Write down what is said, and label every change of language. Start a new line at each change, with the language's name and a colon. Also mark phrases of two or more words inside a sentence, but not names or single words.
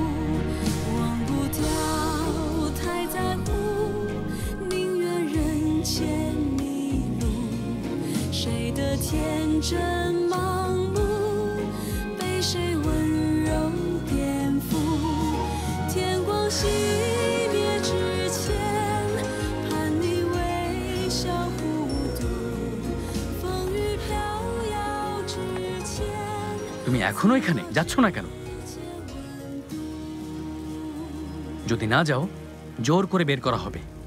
Chinese: 天真盲目，被谁温柔颠覆？天光熄灭之前，盼你微笑互渡。风雨飘摇之前，
Bangla: তুমি এখনো এখানে যাচ্ছ না কেন? যদি না যাও, জোর করে বের করা হবে।